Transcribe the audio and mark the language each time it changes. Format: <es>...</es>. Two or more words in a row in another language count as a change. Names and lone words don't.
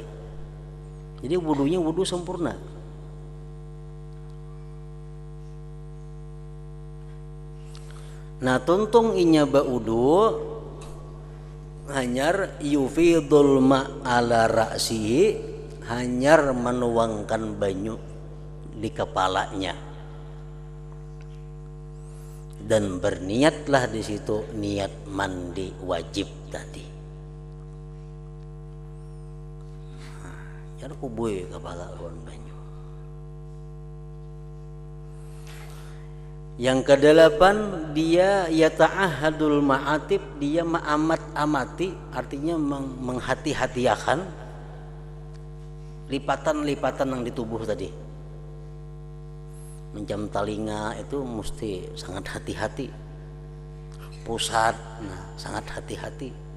<bjn>Jadi wudunya wudu sempurna. Nah tuntung inya baudu hanyar</bjn> <ar>يفيض الماء على رأسه,</ar> <bjn>hanyar menuangkan banyu di kepalanya, dan berniatlah di situ niat mandi wajib tadi. Jangan kubui kepala lawan banyu.</bjn> <id>Yang kedelapan, dia</id> <ar>يتعاهد المعاطف,</ar> <id>dia amati, artinya menghati-hatiakan lipatan-lipatan yang di tubuh tadi. Mencam telinga itu mesti sangat hati-hati. Pusat, nah sangat hati-hati.</id>